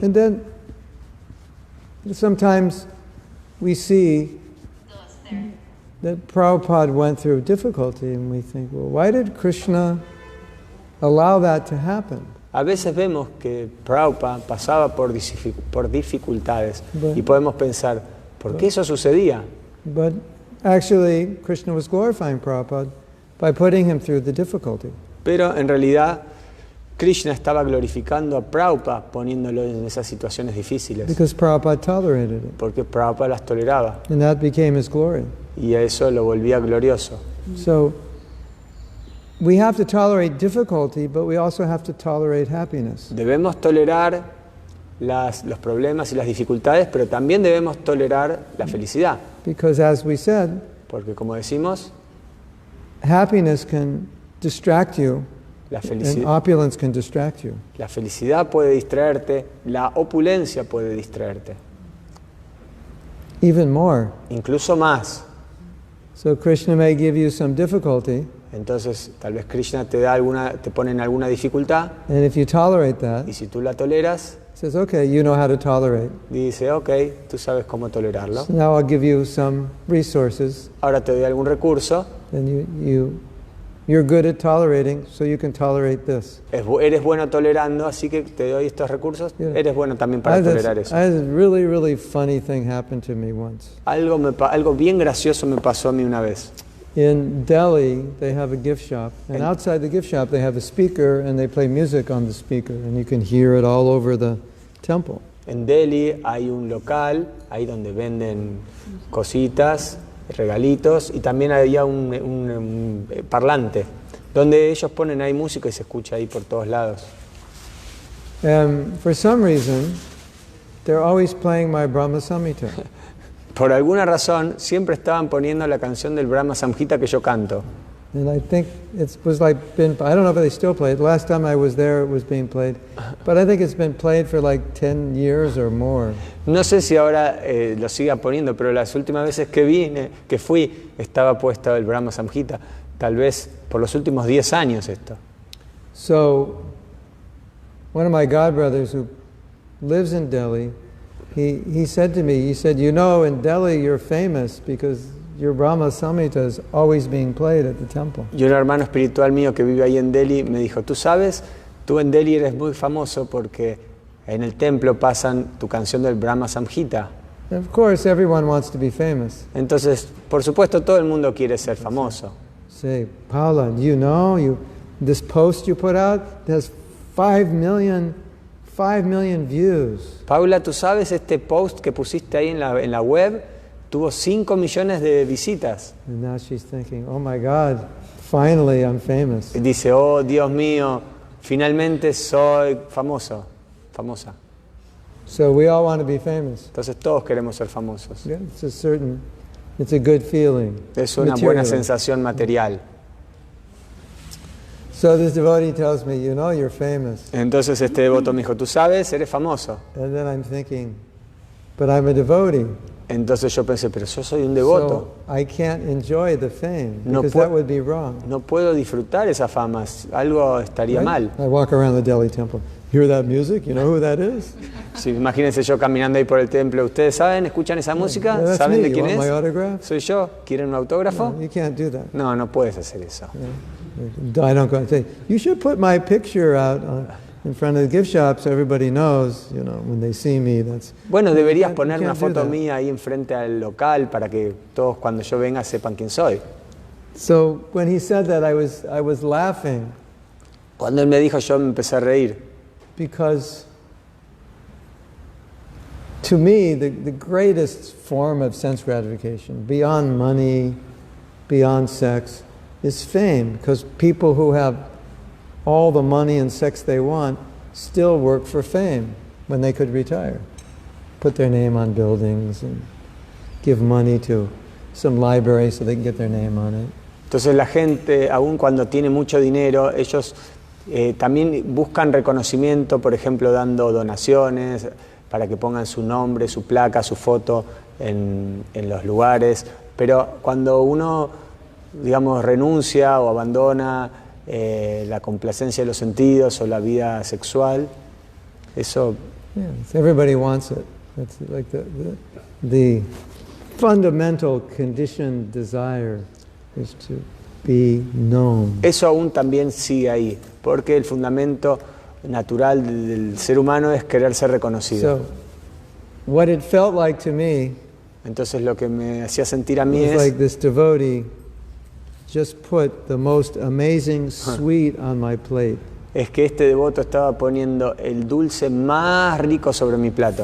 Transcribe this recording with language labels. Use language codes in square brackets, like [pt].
[en] And then sometimes we see that Prabhupada went through difficulty and we think, well, why did Krishna allow that to happen? [es] A veces vemos que Prabhupada pasaba por dificultades [en] But- [es] y podemos pensar, ¿por qué eso sucedía? [en] But actually, Krishna was glorifying Prabhupada by putting him through the difficulty. [es] Pero en realidad Krishna estaba glorificando a Prabhupada poniéndolo en esas situaciones difíciles, [en] Because Prabhupada tolerated it. [es] porque Prabhupada las toleraba [en] And that became his glory. [es] y a eso lo volvía glorioso. [en] So we have to tolerate difficulty, but we also have to tolerate happiness. [es] Debemos tolerar los problemas y las dificultades, pero también debemos tolerar la felicidad, [en] Because as we said, [es] porque como decimos, [en] happiness can distract you [es] la [en] and [es] felicidad, [en] opulence can distract you. [es] la felicidad puede distraerte, la opulencia puede distraerte, [en] Even more. [es] incluso más. [en] So Krishna may give you some difficulty, [es] Entonces, tal vez Krishna te pone en alguna dificultad [en] and if you tolerate that, [es] y si tú la toleras, [en] he says, okay, you know how to tolerate. [es] dice, ok, tú sabes cómo tolerarlo. [en] So now I'll give you some resources, [es] Ahora te doy algún recurso, [en] and you're good at tolerating, so you can tolerate this. [es] eres bueno tolerando, así que te doy estos recursos, [en] Yeah. [es] eres bueno también para tolerar eso. [en] I had a really, really funny thing happen to me once. [es] Algo bien gracioso me pasó a mí una vez. [en] In Delhi, they have a gift shop, and outside the gift shop, they have a speaker, and they play music on the speaker, and you can hear it all over the temple. [es] En Delhi hay un local, ahí donde venden cositas, regalitos, y también había un parlante, donde ellos ponen ahí música y se escucha ahí por todos lados. [en] And for some reason, they're always playing my Brahma Samhita. [es] Por alguna razón, siempre estaban poniendo la canción del Brahma Samhita que yo canto. [en] And I think it was like I don't know if they still play it. Last time I was there, it was being played. But I think it's been played for like 10 years or more. [es] No sé si ahora lo siga poniendo, pero las últimas veces que fui, estaba puesto el Brahma Samhita. Tal vez por los últimos 10 años esto. [en] So, one of my godbrothers who lives in Delhi, he said to me, you know, in Delhi you're famous because your Brahma Samhita is always being played at the temple. [es] Y un hermano espiritual mío que vive ahí en Delhi me dijo, tú sabes, tú en Delhi eres muy famoso porque en el templo pasan tu canción del Brahma Samhita. [en] Of course, everyone wants to be famous. [es] Entonces, por supuesto, todo el mundo quiere ser famoso. [en] Say, Paula, you know, this post you put out has 5 million views. [es] Paula, tú sabes, este post que pusiste ahí en la web tuvo 5 millones de visitas. [en] And now she's thinking, oh my God, finally I'm famous. [es] Y dice, oh Dios mío, finalmente soy famosa. [en] So we all want to be famous. [es] Entonces todos queremos ser famosos. [en] Yeah, it's a good feeling. [es] Es una buena sensación material. [en] So this devotee tells me, you know, you're famous. [es] Entonces este devoto me dijo, tú sabes, eres famoso. [en] And then I'm thinking, but I'm a devotee. [es] Entonces yo pensé, pero yo soy un devoto. [en] So I can't enjoy the fame because that would be wrong. [es] No puedo disfrutar esa fama, algo estaría mal. [en] I walk around the Delhi temple. Hear that music? You know who that is? [es] Sí, imagínense yo caminando ahí por el templo. ¿Ustedes saben? ¿Escuchan esa música? [en] Yeah, [es] ¿Saben de [en] me. [es] quién [en] You want [es] es? [en] my autograph? [es] ¿Soy yo? ¿Quieren un autógrafo? [en] No, you can't do that. [es] No, no puedes hacer eso. [en] Yeah. I don't go and say, you should put my picture out in front of the gift shop so everybody knows, you know, when they see me, that's... [es] Bueno, deberías poner una foto mía ahí enfrente al local para que todos cuando yo venga sepan quién soy. [en] So when he said that, I was laughing. [es] Cuando él me dijo, yo me empecé a reír. [en] Because to me, the greatest form of sense gratification, beyond money, beyond sex, is fame. Because people who have all the money and sex they want still work for fame when they could retire. Put their name on buildings and give money to some library so they can get their name on it. [es] Entonces la gente, aun cuando tiene mucho dinero, ellos también buscan reconocimiento, por ejemplo, dando donaciones para que pongan su nombre, su placa, su foto en los lugares. Pero cuando uno, digamos, renuncia o abandona la complacencia de los sentidos o la vida sexual, eso... [en] Yeah, everybody wants it. That's like the fundamental conditioned desire is to be known. [es] Eso aún también sigue ahí, porque el fundamento natural del ser humano es querer ser reconocido. [en] So, what it felt like to me, [es] entonces lo que me hacía sentir a mí [en] was [es] es [en] like this devotee just put the most amazing sweet on my plate. [es] Es que este devoto estaba poniendo el dulce más rico sobre mi plato.